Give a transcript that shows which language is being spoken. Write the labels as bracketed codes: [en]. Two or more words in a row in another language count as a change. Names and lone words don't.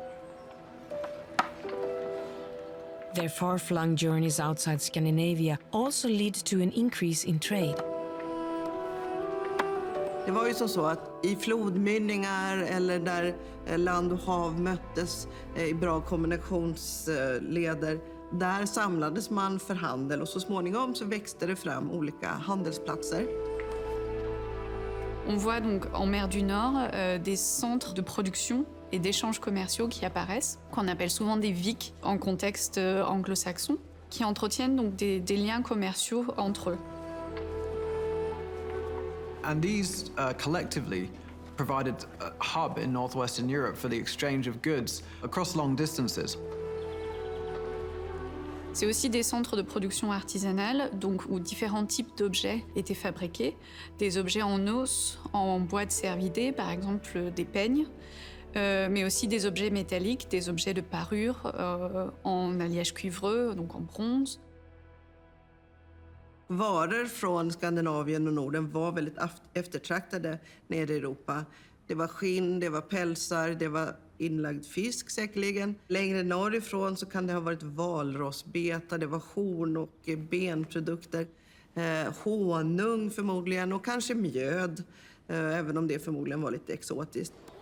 [en] Their far-flung journeys outside Scandinavia also lead to an increase in trade. [sv] Det var ju som så att i flodmynningar eller där land och hav möttes i bra kommunikationsleder, där samlades man för handel och så småningom så växte det fram olika handelsplatser. [fr] On voit donc en mer du Nord des centres de production et d'échanges commerciaux qui apparaissent, qu'on appelle souvent des VIC en contexte anglo-saxon, qui entretiennent donc des liens commerciaux entre eux. [en] And these collectively provided a hub in northwestern Europe for the exchange of goods across long distances. [fr] C'est aussi des centres de production artisanale, donc où différents types d'objets étaient fabriqués. Des objets en os, en bois de cervidé, par exemple des peignes, mais aussi des objets métalliques, des objets de parure en alliage cuivreux, donc en bronze. [sv] Varor från Skandinavien och Norden var väldigt eftertraktade nere i Europa. Det var skinn, det var pälsar, det var inlagd fisk säkerligen. Längre norrifrån så kan det ha varit valrossbeta, det var horn och benprodukter, honung förmodligen och kanske mjöd, även om det förmodligen var lite exotiskt.